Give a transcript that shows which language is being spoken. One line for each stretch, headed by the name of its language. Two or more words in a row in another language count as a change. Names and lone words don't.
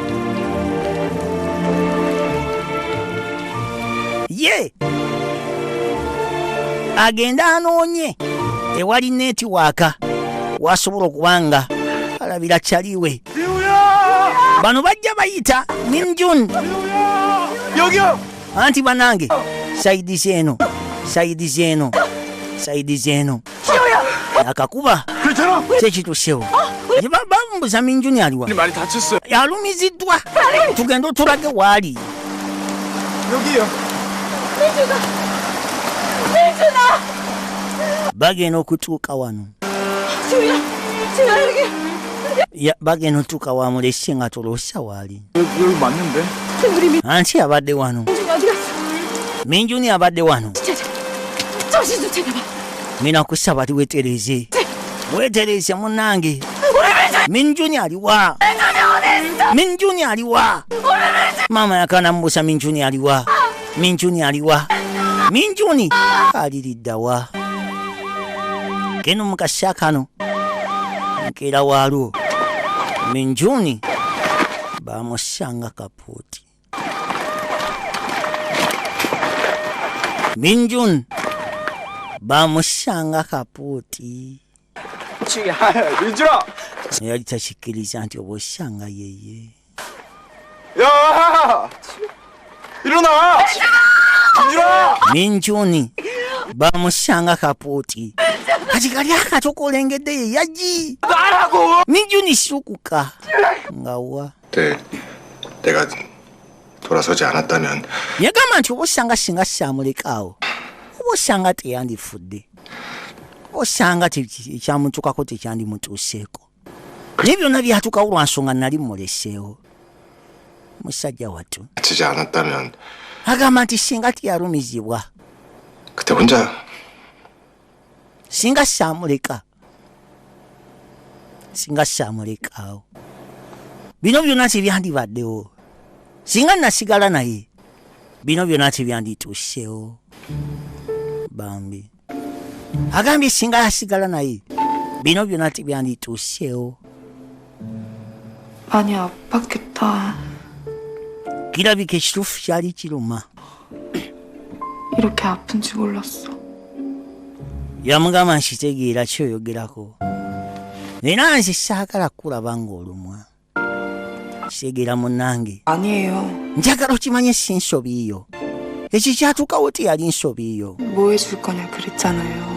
Ganda: ye agenda anoonye ewali netiwaaka wasobola okubanga alabira kyaliwe bano bajja bayita minjun
Korean: 여기요.
Ganda: anti banange saidi zeeno akakuba
Korean: 괜찮아?
Ganda: kyekitusewo bambuza minjuni aliwa
Korean: 많이 다쳤어요.
Ganda: yalumiziddwa tugenda otulage waali
Korean: 여기요.
Ganda: bagenda okutuuka wano bagenda otuuka wamulese nga tolosya waali
Korean: 여기 맞는데?
Ganda: anti abadde wano minjuni abadde wano
Korean: 정신 좀 차려봐.
Ganda: mina kusaba tiwetereze wetereze munange minjuni aliwa minjuni aliwa mama yakana mbusa minjuni aliwa minjuni aliwa minjuni aliriddawa keno mukasya kano nkera waalwo minjuni bamusanga kapuuti minjuni bamusanga kapuuti
Korean: 민준아!
Ganda: yali takikkiriza nti oba osanga yeye
Korean: 야! 일어나! 민준아!
Ganda: minjuni bamusanga kapuuti kati kali akato olengedde ye yaji minjuni 시루쿠까 nga wa
Korean: 그때 내가 돌아서지 않았다면
Ganda: yagamba nti oba osanga singa saamulekaawo oba osanga teyandifudde osanga ekyamutukako tekyandimutuuseeko naye byonna byatukawo lwa nsonga nali muleseewo musajja wattu
Korean: 다치지 않았다면
Ganda: agamba nti singa teyalumizibwa
Korean: 그때 혼자
Ganda: singa saamuleka singa saamulekaawo bino byonna tebyandibaddewo singa nasigala naye bino byonna tebyandituuseewo bambi agambye singa yasigala naye bino byonna tebyandituuseewo
Korean: 많이 아팠겠다.
Ganda: kirabika ekituufu kyali kiruma
Korean: 이렇게 아픈지 몰랐어.
Ganda: yamugamba nkitegeera kyoyogerako era nze saagala kulaba ng'olumwa kitegeera munnange
Korean: 아니에요.
Ganda: njagala okimanye si nsobiiyo ekyo kyatuukawo teyali nsobiiyo
Korean: 뭐 해줄 거냐 그랬잖아요.